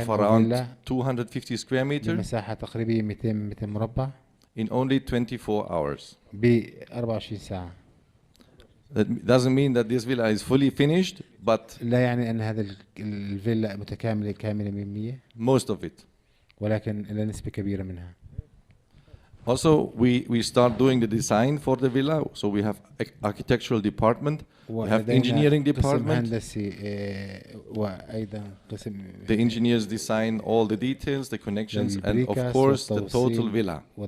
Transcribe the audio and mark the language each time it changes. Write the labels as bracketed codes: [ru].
[en] of around 250 square meters [ar] بمساحة تقريبا 200 متر مربع [en] in only 24 hours. [ar] ب 24 ساعة. [en] That doesn't mean that this villa is fully finished, but [ar] لا يعني أن هذا الفيلا متكاملة كاملة 100%. [en] Most of it. [ar] ولكن إلى نسبة كبيرة منها. [en] Also, we start doing the design for the villa. So we have architectural department, we have engineering department. The engineers design all the details, the connections, and of course the total villa.